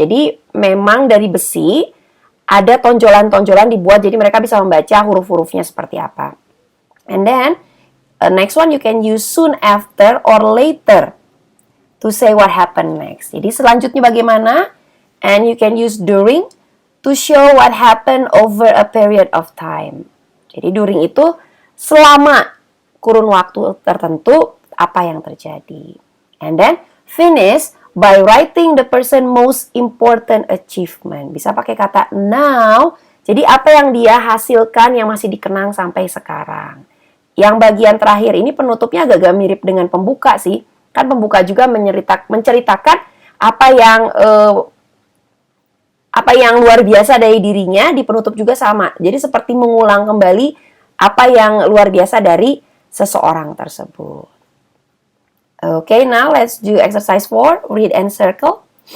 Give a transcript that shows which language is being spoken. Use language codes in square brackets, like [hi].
[id] Jadi memang dari besi ada tonjolan-tonjolan dibuat, jadi mereka bisa membaca huruf-hurufnya seperti apa. [en] And then next one you can use soon after or later to say what happened next. [id] Jadi selanjutnya bagaimana? [en] And you can use during to show what happened over a period of time. [id] Jadi during itu selama kurun waktu tertentu apa yang terjadi. [en] And then finish by writing the person most important achievement. [id] Bisa pakai kata now. Jadi apa yang dia hasilkan yang masih dikenang sampai sekarang. Yang bagian terakhir ini penutupnya agak-agak mirip dengan pembuka sih. Kan pembuka juga menceritakan apa yang luar biasa dari dirinya, di penutup juga sama. Jadi seperti mengulang kembali apa yang luar biasa dari seseorang tersebut. [en] Okay, now let's do exercise 4, read and circle.